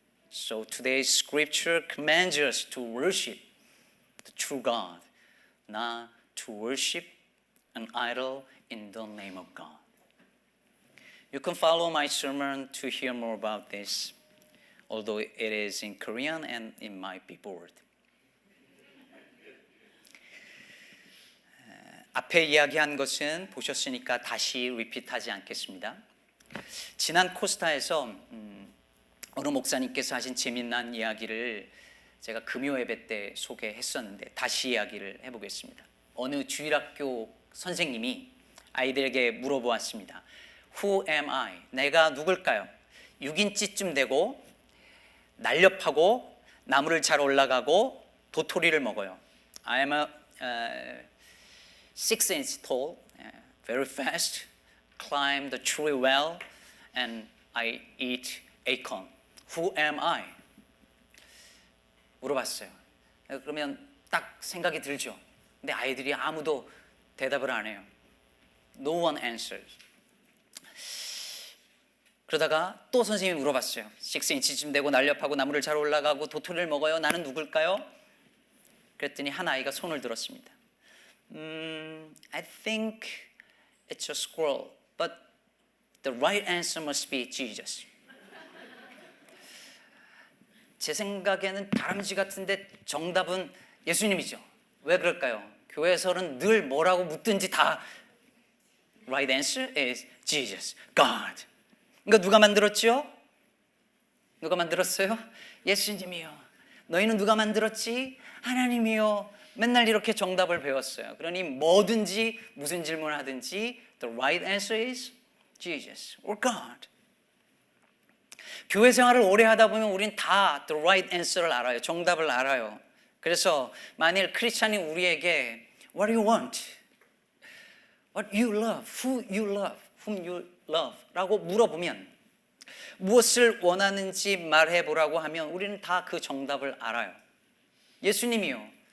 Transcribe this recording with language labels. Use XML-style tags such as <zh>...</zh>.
<en>So today's scripture commands us to worship the true God, not to worship an idol in the name of God. You can follow my sermon to hear more about this, although it is in Korean and it might be bored.</en> <ko>앞에 이야기한 것은 보셨으니까 다시 리핏하지 않겠습니다. 지난 코스타에서 어느 목사님께서 하신 재미난 이야기를 제가 금요 예배 때 소개했었는데 다시 이야기를 해보겠습니다. 어느 주일학교 선생님이 아이들에게 물어보았습니다.</ko> <en>Who am I?</en> <ko>내가 누굴까요? 6인치쯤 되고 날렵하고 나무를 잘 올라가고 도토리를 먹어요.</ko> <en>I am a 6 inch tall, very fast, climb the tree well, and I eat acorn. Who am I?</en> <ko>물어봤어요. 그러면 딱 생각이 들죠. 근데 아이들이 아무도 대답을 안 해요.</ko> <en>No one answers.</en> <ko>그러다가 또 선생님이 물어봤어요. 6인치쯤 되고 날렵하고 나무를 잘 올라가고 도토리를 먹어요. 나는 누굴까요? 그랬더니 한 아이가 손을 들었습니다.</ko> <en>I think it's a squirrel, but the right answer must be Jesus.</en> <ko>제 생각에는 다람쥐 같은데 정답은 예수님이죠. 왜 그럴까요? 교회에서는 늘 뭐라고 묻든지 다</ko> <en>right answer is Jesus, God.</en> <ko>그러니까 누가 만들었죠? 누가 만들었어요? 예수님이요. 너희는 누가 만들었지? 하나님이요. 맨날 이렇게 정답을 배웠어요. 그러니 뭐든지 무슨 질문을 하든지</ko> <en>the right answer is Jesus or God.</en> <ko>교회 생활을 오래 하다 보면 우린 다 the right answer를 알아요. 정답을 알아요. 그래서 만일 크리스찬이 우리에게</ko> <en>what do you want? What you love? Who you love? Whom you love?</en> <ko>라고 물어보면 무엇을 원하는지 말해보라고 하면 우리는 다 그 정답을 알아요. 예수님이요.</ko>